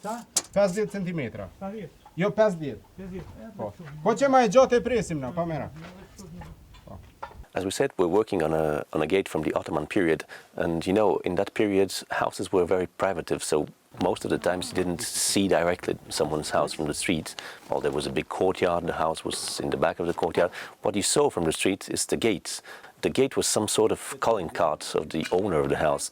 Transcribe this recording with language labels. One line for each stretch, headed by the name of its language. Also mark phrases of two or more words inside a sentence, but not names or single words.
Albanian: 50 cm. Jo 50. Po që ma e gjatë e presim na, pa mera.
English: As we said, we're working on a gate from the Ottoman period, and in that period houses were very privative, so most of the times you didn't see directly someone's house from the street. Well, there was a big courtyard, the house was in the back of the courtyard. What you saw from the street is the gate. The gate was some sort of calling card of the owner of the house.